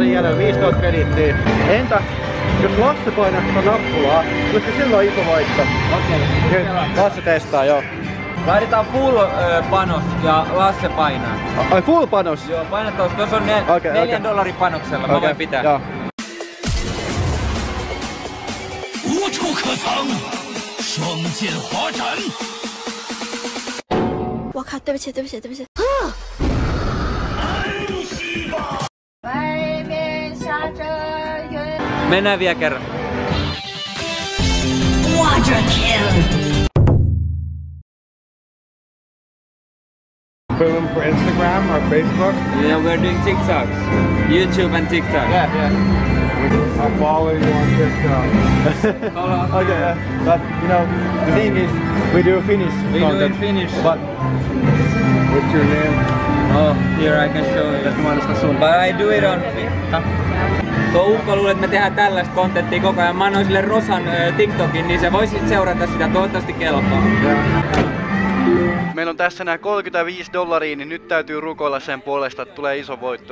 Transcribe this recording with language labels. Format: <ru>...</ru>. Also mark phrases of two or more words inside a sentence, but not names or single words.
<fi>$50 jäljellä, 15 krediittiä. Entä jos Lasse painaa sitä nappulaa, koska silloin iso voitto? Okei. Lasse testaa, joo. Laitetaan full panos ja Lasse painaa. Ai full panos? Joo, painataan, tuossa on $4 panoksella, mä voin pitää. Joo.</fi> <zh>无处可藏，双剑划斩。我靠，对不起，对不起，对不起。外面下着雨。</zh> <fi>Mennään vielä kerran.</fi> <en>Quadra kill. Film for Instagram or Facebook. Yeah, we're doing TikToks. YouTube and TikTok. Yeah. I'll follow you on TikTok. Okay, yeah. But you know, the thing is, we do Finnish We do content. in Finnish. But What's your name? Oh, here I can show you. But I do it on</en> <fi>Tuo ukko luulee, että me tehdään tällaista kontenttia koko ajan. Mä annoin sille Rosan TikTokin, niin se voisit seurata sitä, toivottavasti kelpaa. meillä on tässä nää $35, niin nyt täytyy rukoilla sen puolesta, että tulee iso voitto.</fi>